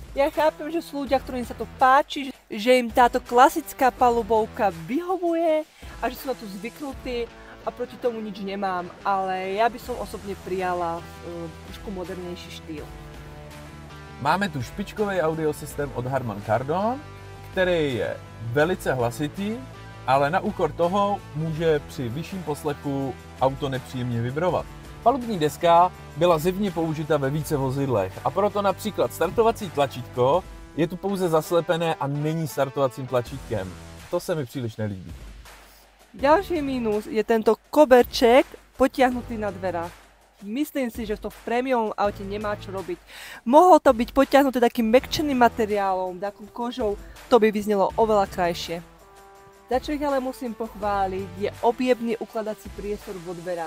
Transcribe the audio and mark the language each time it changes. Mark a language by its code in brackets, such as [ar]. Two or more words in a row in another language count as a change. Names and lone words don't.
[sk] Ja chápem, že sú ľudia, ktorým sa to páči, že im táto klasická palubovka vyhovuje a že sú na to zvyknutí a proti tomu nič nemám, ale ja by som osobne prijala trošku modernejší štýl. [cs] Máme tu špičkový audiosystém od Harman Kardon, který je velice hlasitý, ale na úkor toho může při vyšším poslechu auto nepříjemně vibrovat. Palubní deska byla zjevně použita ve více vozidlech a proto například startovací tlačítko je tu pouze zaslepené a není startovacím tlačítkem. To se mi příliš nelíbí. [sk] Ďalší mínus je tento koberček potiahnutý na dverách. Myslím si, že to v prémiovom aute nemá čo robiť. Mohlo to byť potiahnuté takým mäkčeným materiálom, takou kožou, to by vyznelo oveľa krajšie. Za čo ich ale musím pochváliť, je objemný ukladací priestor vo dverách.